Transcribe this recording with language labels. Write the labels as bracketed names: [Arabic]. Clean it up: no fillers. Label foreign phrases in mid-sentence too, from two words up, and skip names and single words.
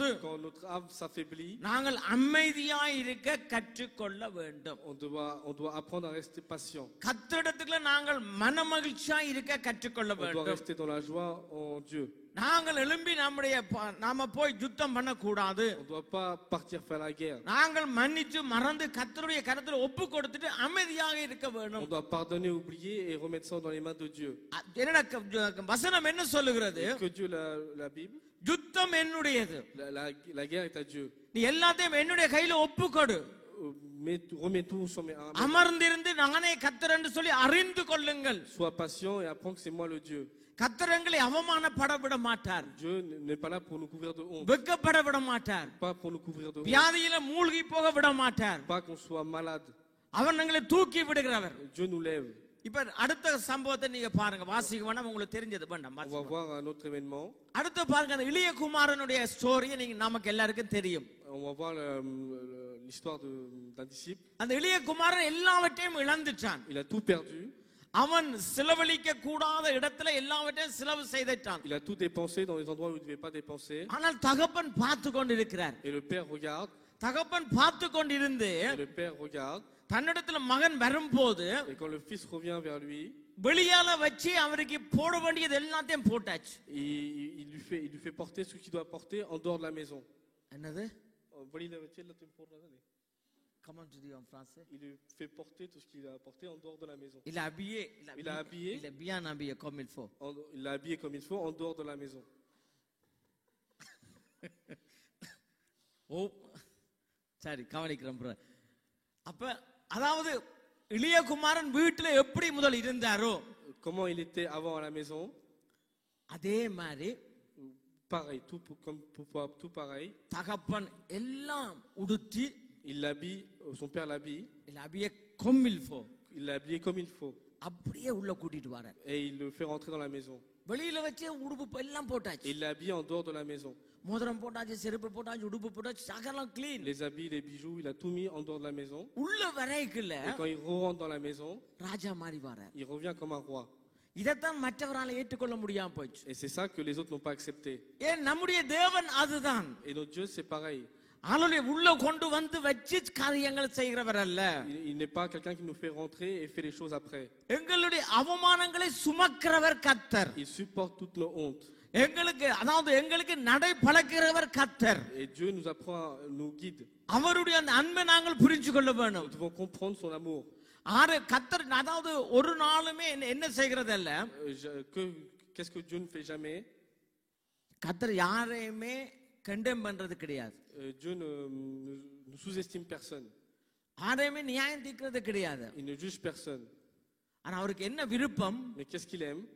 [French] quand notre âme s'affaiblit, [Tamil] நாங்கள் அமைதியா இருக்க கற்றுக்கொள்ள வேண்டும். [French] on doit apprendre à rester patient. [Tamil] கர்த்தரிடத்துல நாங்கள் மனமகிழ்ச்சியா இருக்க கற்றுக்கொள்ள [French] On doit [Tamil] வேண்டும். [French] rester dans la joie en Dieu. [Tamil] நாங்கள் எழும்பி நாம போய் யுத்தம் பண்ண கூடாது. [French] On ne doit pas partir faire la guerre. [Tamil] நாங்கள் மன்னிச்சு மறந்து கர்த்தருடைய கரத்துல ஒப்பு கொடுத்துட்டு அமைதியாக இருக்க [French] On [Tamil] வேண்டும். [French] doit pardonner, oublier et remettre ça dans les mains de Dieu. [Tamil] என்னடா வசனம் என்ன சொல்லுகிறது? [French] Que Dieu, la Bible, [Tamil] யுத்தம் என்னுடையது, [French] la guerre est à Dieu. [Tamil] நீ எல்லாத்தையும் என்னுடைய கையில ஒப்பு கொடு. [French] Remets tout sur mes mains. [Tamil] அமர்ந்திருந்து நானே கர்த்தர் என்று சொல்லி அறிந்து கொள்ளுங்கள். [French] Sois patient et apprends que c'est moi le Dieu. [Tamil] கர்த்தரங்களை அவமானப்பட விட மாட்டார். [French] Dieu n'est pas là pour nous couvrir de honte. [Tamil] வெட்கப்பட விட மாட்டார். [French] Pas pour nous couvrir de honte. [Tamil] வியாதியில மூழ்கி போக விட மாட்டார். [French] Pas qu'on soit malade. [Tamil] அவர் எங்களை தூக்கி விடுகிறவர். [French] Dieu nous lève. [Tamil] இப்ப அடுத்த சம்பவத்தை நீங்க பாருங்க, வாசிக்க வேண்டாம், உங்களுக்கு தெரிஞ்சது வேண்டாம். [French] On va voir un autre événement. [Tamil] அடுத்து பாருங்க, அந்த இளைய குமாரனுடைய ஸ்டோரியை நீங்க நமக்கு எல்லாருக்கும் தெரியும். [French] On va voir l'histoire d'un disciple. [Tamil] அந்த இளைய குமாரன் எல்லாவற்றையும் இழந்துட்டான். [French] Il a tout perdu. [Tamil] அவன் செலவழிக்க கூடாத இடத்துல எல்லாவற்றையும் செலவு செய்துட்டான். [French] Il a tout dépensé dans les endroits où il ne devait pas dépenser. [Tamil] ஆனால் தகப்பன் பார்த்து கொண்டிருக்கிறார். [French] Et le père regarde. [Tamil] தகப்பன் பார்த்து கொண்டிருந்து [French] Et le père regarde. [Tamil] தன்னிடத்துல மகன் வரும்போது, [French] Et quand le fils revient vers lui, [Tamil] வெளியால வச்சு அவருக்கு போட வேண்டியது எல்லாத்தையும் போட்டாச்சு. [French] Et il lui fait porter ce qu'il doit porter en dehors de la maison. [Tamil] என்னது? [French] Comment tu dis en français? Il lui fait porter tout ce qu'il a porté en dehors de la maison. Il a habillé. Il est bien habillé comme il faut. Il l'a habillé comme il faut en dehors de la maison. [Tamil] ஓ சரி கவனிக்கிறோம். அப்ப அதாவது இளைய குமாரன் வீட்டுல எப்படி முதல் இருந்தாரோ, [French] comment il était avant à la maison, [Tamil] அதே மாதிரி [French] pareil, tout pareil. [Tamil] தகப்பன் எல்லாம் உடுத்தி, [French] il l'habille, son père l'habille. Il l'a habillé comme il faut. Il l'a habillé comme il faut. [Tamil] அப்படியே உள்ள கூட்டிட்டு வர. [French] Et il le fait rentrer dans la maison. [Tamil] வெளியில வச்சு உடுப்பு எல்லாம் போட்டாச்சு. [French] Il l'a habillé en dehors de la maison. [Tamil] மோதிரம் போட்டாச்சு, செருப்பு போட்டாச்சு, உடுப்பு போட்டாச்சு, சகலம் clean. [French] Les habits, les bijoux, il a tout mis en dehors de la maison. [Tamil] உள்ள வரைக்குள்ள [French] Et quand il rentre dans la maison, [Tamil] ராஜா மாதிரி வரார். [French] il revient comme un roi. [Tamil] இதத்தான் மற்றவரால ஏற்றுக்கொள்ள முடியாம போச்சு. [French] Et c'est ça que les autres n'ont pas accepté. [Tamil] ஏன் நம்முடைய தேவன் அதுதான். [French] Et notre Dieu c'est pareil. [Tamil] ஆளுடைய உள்ள கொண்டு வந்து வச்சு காரியங்கள் செய்கிறவர் அல்ல. [French] Il n'est pas quelqu'un qui nous fait rentrer et fait les choses après. [Tamil] எங்களுடைய அவமானங்களை சுமக்கிறவர் கர்த்தர். [French] Il supporte toutes nos hontes. [Tamil] எங்களுக்கு அதாவது எங்களுக்கு நடை பழக்கிறவர் கர்த்தர். [French] Et Dieu nous apprend, nous guide. [Tamil] அவருடைய அந்த அன்பை நாங்கள் புரிந்து கொள்ள வேண்டும். [French] Nous devons comprendre son amour. [Tamil] கர்த்தர் அதாவது ஒரு நாளுமே என்ன செய்கிறது அல்ல. [French] Qu'est-ce que Dieu ne fait jamais? [Tamil] கர்த்தர் யாரையுமே கண்டெம் பண்றது கிடையாது. [French] Dieu ne sous-estime personne. [Tamil] யாரையுமே நியாயம் தீர்க்கிறது கிடையாது. [French] Il ne juge personne. [Tamil] ஆனா அவருக்கு என்ன விருப்பம்? [French] Mais qu'est-ce qu'il aime?